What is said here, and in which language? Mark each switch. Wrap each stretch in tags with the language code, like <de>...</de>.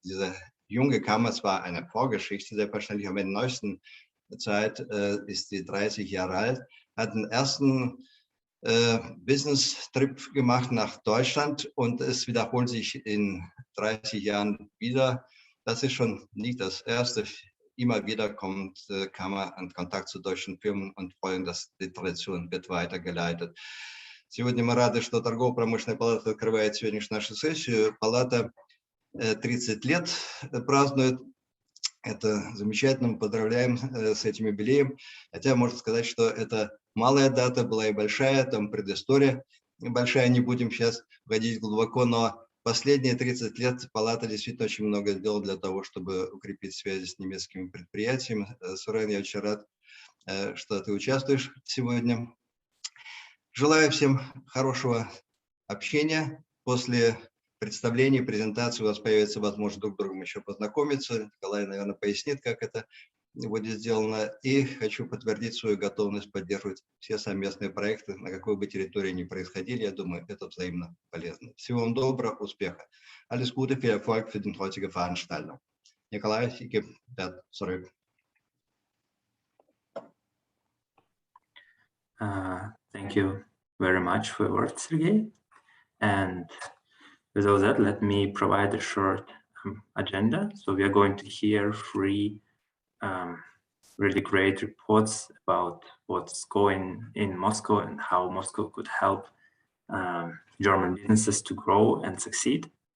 <de>Diese junge Kammer, zwar eine Vorgeschichte, selbstverständlich, aber in der neuesten Zeit ist sie 30 Jahre alt, hat den ersten Business-Trip gemacht nach Deutschland, und es wiederholt sich in 30 Jahren wieder. Das ist schon nicht das erste. Immer wieder kommt Kammer in Kontakt zu deutschen Firmen und freuen, dass die Tradition wird weitergeleitet.</de> <ru>Сегодня мы рады, что торгово-промышленная палата открывает сегодняшнюю нашу сессию. Палата 30 лет празднует. Это замечательно, мы поздравляем с этим юбилеем. Хотя можно сказать, что это малая дата, была и большая, там предыстория большая, не будем сейчас входить глубоко, но последние 30 лет палата действительно очень много сделала для того, чтобы укрепить связи с немецкими предприятиями. Сурен, я очень рад, что ты участвуешь сегодня. Желаю всем хорошего общения. После представления, презентации у вас появится возможность друг с другом еще познакомиться. Николай, наверное, пояснит, как это будет сделано. И хочу подтвердить свою готовность поддерживать все совместные проекты, на какой бы территории ни происходили. Я думаю, это взаимно полезно. Всего вам доброго, успеха.</ru> <de>Alles Gute, viel Erfolg für die heutige Veranstaltung. Nikolai, ich gebe das zurück.</de> <en>Thank you very much for your words, Sergey. And with all that, let me provide a short agenda. So we are going to hear three really great reports about what's going in Moscow and how Moscow could help German businesses to grow and succeed.</en>